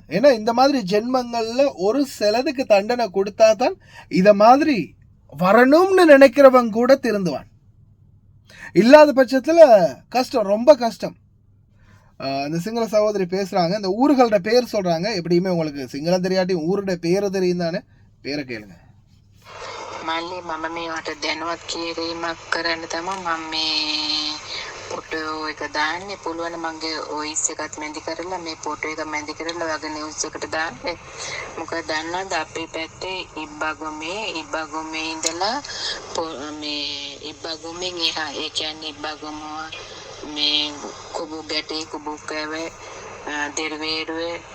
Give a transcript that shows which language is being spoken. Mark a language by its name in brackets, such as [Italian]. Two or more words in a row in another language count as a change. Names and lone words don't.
[Tamil] ஏன்னா இந்த மாதிரி ஜென்மங்கள்ல ஒரு சிலதுக்கு தண்டனை கொடுத்தா தான் இத மாதிரி வரணும்னு நினைக்கிறவங்க கூட திருந்துவான். இல்லாத பட்சத்துல கஷ்டம், ரொம்ப கஷ்டம். இந்த சிங்கள சகோதரி பேசுறாங்க, இந்த ஊர்களோட பேர் சொல்றாங்க. எப்படியுமே உங்களுக்கு சிங்களம் தெரியாட்டி ஊருடைய பேரு தெரியும் தானே, பேரை கேளுங்க. [Sinhala] මල්ලි මම මේවට දැනුවත් කිරීමක් කරන්න තමයි මම මේ ෆොටෝ එක දාන්නේ. පුළුවන් මගේ වොයිස් එකත් මැදි කරලා මේ ෆොටෝ එක මැදි කරලා වගේ නිවුස් එකට දාන්න. මොකද දන්නවද අපේ පැත්තේ ඉබ්බගොමේ ඉඳලා මේ ඉබ්බගොමෙන් එහා, ඒ කියන්නේ ඉබ්බගොම මේ කුබු ගැටේ කුබු කැවේ දෙරවේරුවේ